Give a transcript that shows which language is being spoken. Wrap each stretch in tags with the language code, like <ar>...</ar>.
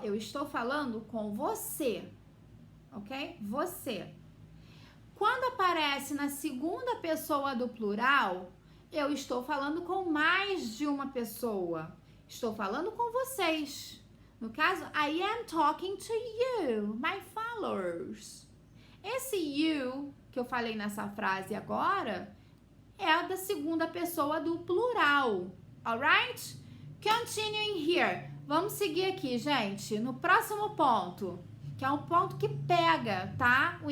<pt>Eu estou falando com você, ok? Você. Quando aparece na segunda pessoa do plural, eu estou falando com mais de uma pessoa. Estou falando com vocês. No caso,</pt> <en>I am talking to you, my followers.</en> <pt>Esse you que eu falei nessa frase agora é da segunda pessoa do plural, alright?</pt> <en>Continuing here.</en> <pt>Vamos seguir aqui, gente, no próximo ponto, que é um ponto que pega, tá?</pt>